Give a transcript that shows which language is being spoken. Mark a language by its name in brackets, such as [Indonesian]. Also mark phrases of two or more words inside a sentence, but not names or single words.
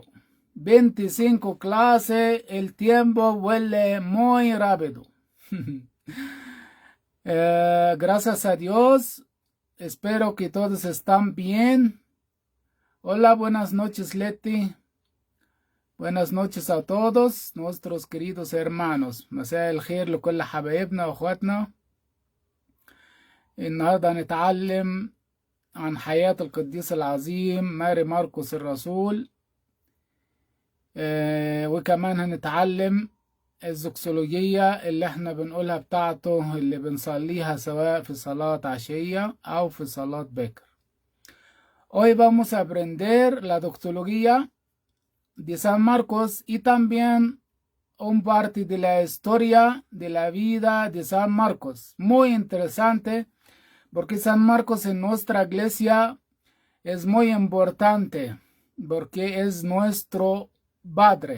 [Spanish] 25 clase, el tiempo vuela muy rápido. Gracias a Dios, espero que todos están bien. Hola, buenas noches Leti. Buenas noches a todos nuestros queridos hermanos. [Arabic] مساء الخير لكل حبايبنا واخواتنا. النهارده هنتعلم عن حياة القديس العظيم ماري مرقس الرسول، وكمان هنتعلم الزوكسولوجية اللي احنا بنقولها بتاعته، اللي بنصليها سواء في صلاة عشية أو في صلاة باكر. [Spanish] Hoy vamos a aprender la doxología de San Marcos y también un parte de la historia de la vida de San Marcos. Muy interesante porque San Marcos en nuestra iglesia es muy importante porque es nuestro padre.